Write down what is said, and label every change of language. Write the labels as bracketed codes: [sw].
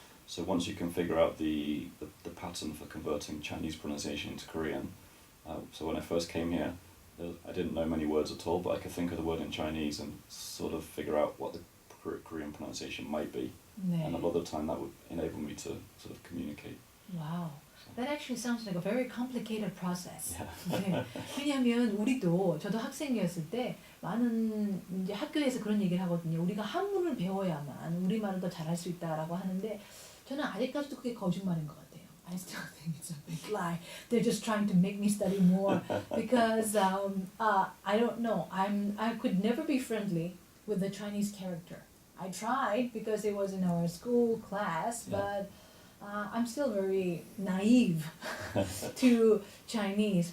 [en] So once you can figure out the pattern for converting Chinese pronunciation into Korean, so when I first came here, I didn't know many words at all, but I could think of the word in Chinese and sort of figure out what the Korean pronunciation might be. [ko] 네. [en] And a lot of the time that would enable me to sort of communicate. Wow. That actually sounds like a very complicated process. Yeah. [ko] 네. 왜냐하면 우리도 저도 학생이었을 때 많은 이제 학교에서 그런 얘기를 하거든요. 우리가 한문을 배워야만 우리말을 더 잘할 수 있다라고 하는데 저는 아직까지도 그게 거짓말인 것 같아요. [en] I still think it's a big lie. They're just trying to make me study more because I don't know. I could never be friendly with the Chinese character. I tried because it was in our school class, Yeah. but I'm still very naive to Chinese.